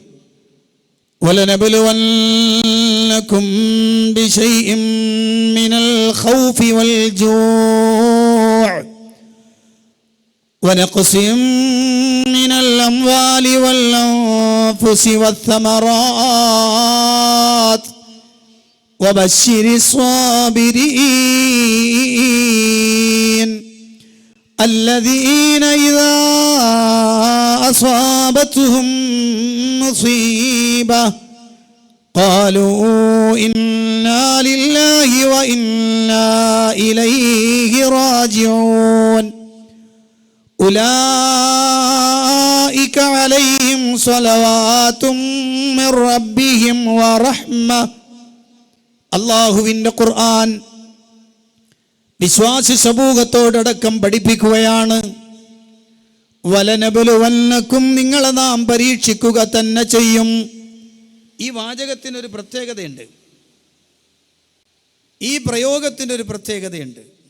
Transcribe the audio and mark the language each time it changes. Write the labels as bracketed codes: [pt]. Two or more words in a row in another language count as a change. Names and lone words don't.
[ar] ولنبلونكم بشيء من الخوف والجوع ونقص من الأموال والأنفس والثمرات وبشر الصابرين الذين إذا أصابتهم مصيبة قالوا إنا لله وإنا إليه راجعون أولئك عليهم صلوات من ربهم ورحمة. [ml] അല്ലാഹുവിൻ്റെ ഖുർആൻ വിശ്വാസി സമൂഹത്തോടടക്കം പഠിപ്പിക്കുകയാണ്, വലനബ്ലുവന്നകും, നിങ്ങളെ നാം പരീക്ഷിക്കുക തന്നെ ചെയ്യും. ഈ വാചകത്തിനൊരു പ്രത്യേകതയുണ്ട്, ഈ പ്രയോഗത്തിനൊരു പ്രത്യേകതയുണ്ട്.